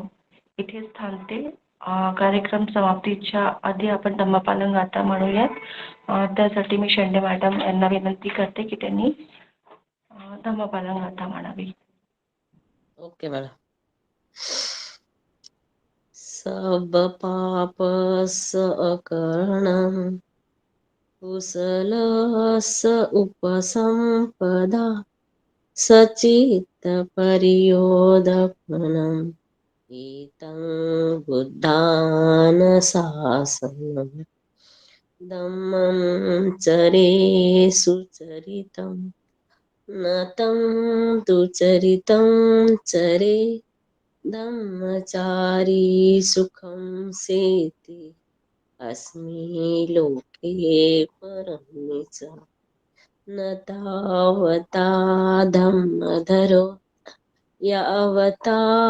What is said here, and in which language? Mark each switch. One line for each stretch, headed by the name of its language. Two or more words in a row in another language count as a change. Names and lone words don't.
Marathi: इथेच थांबते. कार्यक्रम समाप्तीच्या आधी आपण धम्मपालन गाथा म्हणूयात. त्यासाठी मी शेंडे मॅडम यांना विनंती करते की त्यांनी धम्मपालन गाथा म्हणावी. ओके मॅडम.
Pali: सब पाप सकर्णम कुशलस उपसंपदा सचित्त परियोदपनम एतं बुद्धान शासनम धम्मं चरे सुचरितं नतं दुचरितं चरे धम्मचारी सुखं सेति अस्मि लोके परमे च न तावता धम्मधरो यावता